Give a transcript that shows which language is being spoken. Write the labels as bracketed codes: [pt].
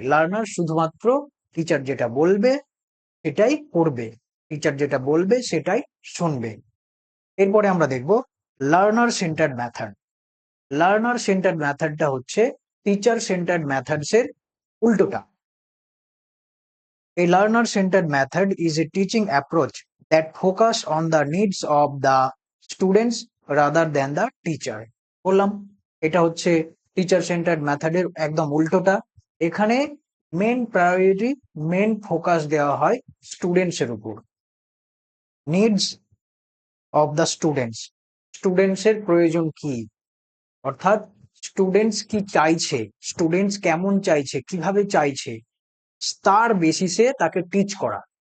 [bn] Learner শুধুমাত্র teacher যেটা বলবে সেটাই করবে, টিচার যেটা বলবে সেটাই শুনবে। এরপরে আমরা দেখব learner centred method. Learner centred মেথডটা হচ্ছে টিচার সেন্টার্ড মেথডস এর উল্টোটা। [en] A learner-centered method is a teaching approach that focus on the needs of the students rather than the teacher. [bn] বললাম এটা হচ্ছে টিচার সেন্টার্ড মেথডের একদম উল্টোটা। এখানে মেন প্রায়োরিটি, মেন ফোকাস দেওয়া হয় স্টুডেন্টস এর উপর। Needs of the students, students এর প্রয়োজন কি, অর্থাৎ স্টুডেন্টস কি চাইছে, স্টুডেন্টস কেমন চাইছে, কিভাবে চাইছে, তার বেসিসে তাকে টিচ করা।